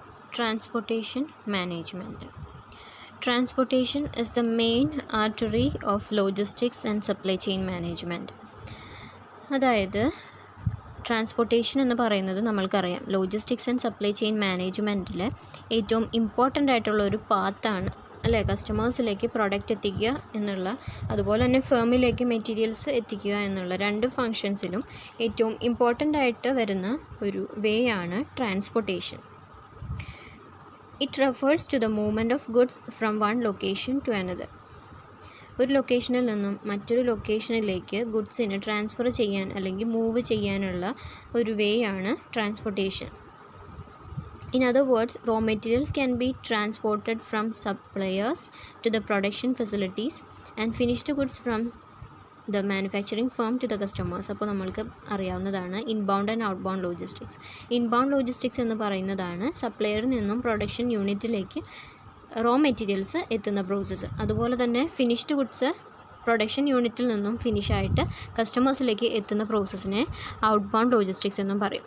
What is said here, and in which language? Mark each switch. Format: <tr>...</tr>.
<en>Transportation Management. Transportation is the main artery of logistics and supply chain management.</en> <ml>അതായത് transportation എന്ന് പറയുന്നത് നമ്മൾക്കറിയാം logistics and supply chain മാനേജ്മെൻറ്റിൽ ഏറ്റവും important ആയിട്ടുള്ള ഒരു പാത്താണ് അല്ലേ, കസ്റ്റമേഴ്സിലേക്ക് പ്രോഡക്റ്റ് എത്തിക്കുക എന്നുള്ള, അതുപോലെ തന്നെ ഫേമിലേക്ക് മെറ്റീരിയൽസ് എത്തിക്കുക എന്നുള്ള രണ്ട് ഫങ്ഷൻസിലും ഏറ്റവും ഇമ്പോർട്ടൻ്റ് ആയിട്ട് വരുന്ന ഒരു വേ ആണ് transportation.</ml> <en>It refers to the movement of goods from one location to another.</en> <ml>ഒരു ലൊക്കേഷനിൽ നിന്നും മറ്റൊരു ലൊക്കേഷനിലേക്ക് ഗുഡ്സിന് ട്രാൻസ്ഫർ ചെയ്യാൻ അല്ലെങ്കിൽ മൂവ് ചെയ്യാനുള്ള ഒരു വേ ആണ് transportation.</ml> <en>In other words, raw materials can be transported from suppliers to the production facilities and finished goods from the manufacturing firm to the customers.</en> <ml>അപ്പോൾ നമ്മൾക്ക് അറിയാവുന്നതാണ് inbound and outbound logistics. Inbound logistics എന്ന് പറയുന്നതാണ് സപ്ലയറിൽ നിന്നും production യൂണിറ്റിലേക്ക് raw materials എത്തുന്ന process. അതുപോലെ തന്നെ ഫിനിഷ്ഡ് ഗുഡ്സ് പ്രൊഡക്ഷൻ യൂണിറ്റിൽ നിന്നും ഫിനിഷായിട്ട് കസ്റ്റമേഴ്സിലേക്ക് എത്തുന്ന പ്രോസസ്സിനെ ഔട്ട്ബൗണ്ട് ലോജിസ്റ്റിക്സ് എന്നും പറയും.</ml>